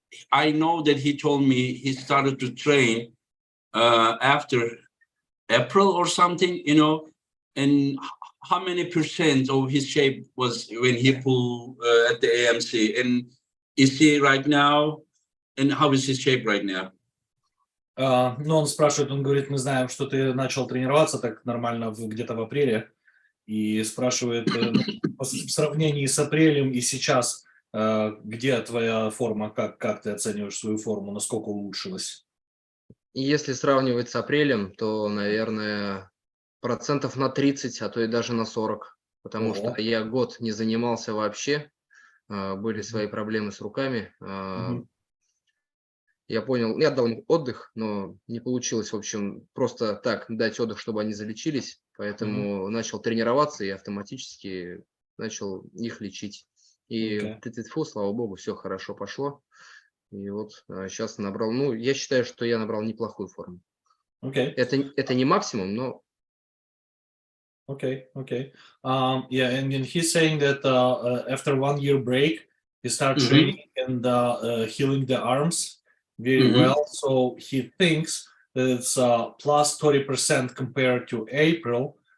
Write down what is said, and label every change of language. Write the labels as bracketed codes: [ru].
[en] I know that he told me he started to train after April or something, you know, and how many percent of his shape was when he pulled at the AMC, and is he right now, and how is his shape right now? [ru] Ну, он спрашивает, он говорит, мы знаем, что ты начал тренироваться так нормально где-то в апреле, и спрашивает, в сравнении с апрелем и сейчас, где твоя форма, как ты оцениваешь свою форму, насколько улучшилась? И если сравнивать с апрелем, то, наверное, процентов на 30, а то и даже на 40. Потому что я год не занимался вообще. Были свои проблемы с руками. Я понял, я дал им отдых, но не получилось, в общем, просто так дать отдых, чтобы они залечились. Поэтому начал тренироваться и автоматически начал их лечить. И тьфу, слава богу, все хорошо пошло. И вот сейчас набрал, ну, я считаю, что я набрал неплохую форму. Это не максимум, но... [en] Okay. Yeah, and then he's saying that after 1 year break, he started training and healing the arms very well. So he thinks that it's plus 30% compared to April.